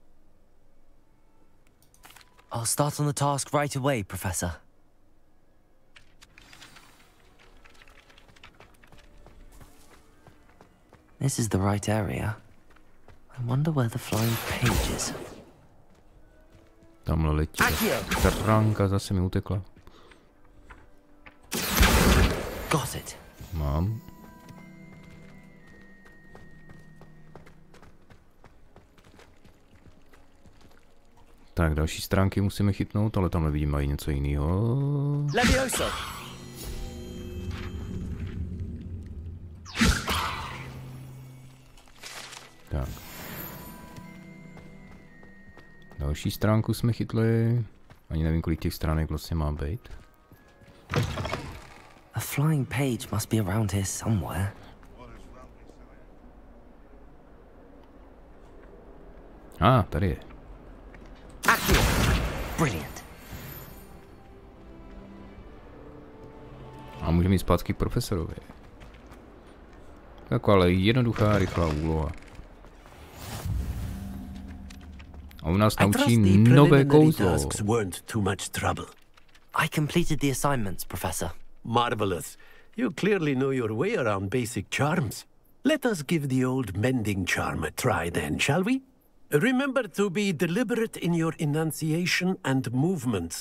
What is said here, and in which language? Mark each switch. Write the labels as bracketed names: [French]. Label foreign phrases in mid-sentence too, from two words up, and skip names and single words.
[English] I'll start on the task right away, Professor. This is the right area. I wonder where the flying page is. [Czech] Tamhle letí. Stránka zase mi utekla. [English] Got it. [Czech] Mám. Tak, další stránky musíme chytnout, ale tamhle vidím mají něco jiného. Levioso. Tak. Další stránku jsme chytli. Ani nevím, kolik těch stránek vlastně má být. [English] A flying page must be around here somewhere. [Czech] Tady je. Brilliant. A můžeme jít zpátky k profesorovi. Tak ale jednoduchá, rychlá úloha. A u nás naučí nové kouzlo. [English] I completed the assignments, Professor. Marvelous. You clearly know your way around basic charms. Let us give the old mending charm a try then, shall we? Remember to be deliberate in your enunciation and movements.